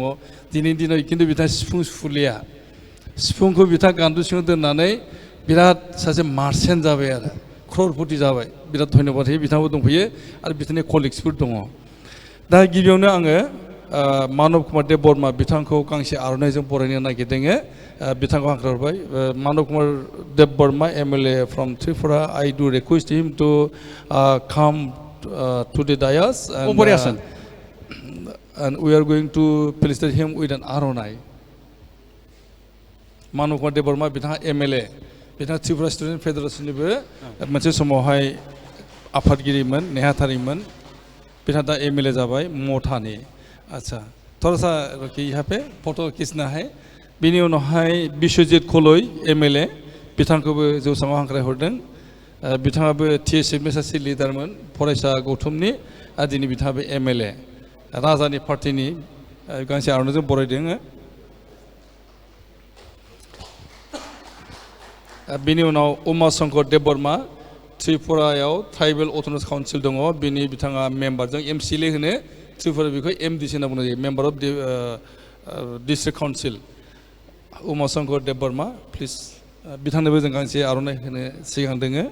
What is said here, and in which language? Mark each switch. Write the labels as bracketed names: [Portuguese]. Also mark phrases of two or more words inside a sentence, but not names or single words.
[Bodo] दिनैनि दिनाव खिन्थु बिथाङा सिफुं सुलिया, सिफुंखौ बिथाङा गान्दु सिङाव दोननानै बिराद सासे मार्चेन्ट जाबाय आरो क्ररपति जाबाय। बिराद धन्यबाद होयो, बिथाङाबो दंफैयो आरो बिथांनि कलिग्सफोर दङ। दा गिबियावनो आङो मानब कुमार देब बर्मा बिथांखौ गांसे आर'नाइजों बरायनो नागिरदों। बिथांखौ हांख्रायहरबाय। [English] Manab Kumar Deb Barma MLA from Tripura, I do request him to come to the dais and we are going to felicitate him with an aronai. [Bodo] मानब कुमार देबबर्मा बिथाङा MLA बिथाङा त्रिपुरा स्टुडेन्ट फेडारेसननिबो मोनसे समावहाय आफादगिरिमोन नेहाथारिमोन बिथाङा दा MLA जाबाय मथानि [Hindi] अच्छा थोड़ा सा रुकिए यहाँ पे फोटो खींचना है [Bodo] बिनि उनावहाय बिश्वजित खलय MLA बिथांखौबो जौसाङाव हांख्रायहरदों बिथाङाबो TSFनि सासे लिडारमोन फरायसा गौथुमनि आरो दिनै बिथाङाबो MLA राजानि पार्टिनि गांसे आर'नाइजों बरायदों बिनि उनाव उमा शंकर देबबर्मा त्रिपुरायाव [English] tribal autonomous council [Bodo] दङ बिनि बिथाङा मेम्बारजों MCLA होनो त्रिपुरा बेखौ MDC होनना बुंनाय जायो [English] member of district council [Bodo] उमा शंकर देबबर्मा प्लिज बिथांनोबो जों गांसे आर'नाइ होनो सिगांदों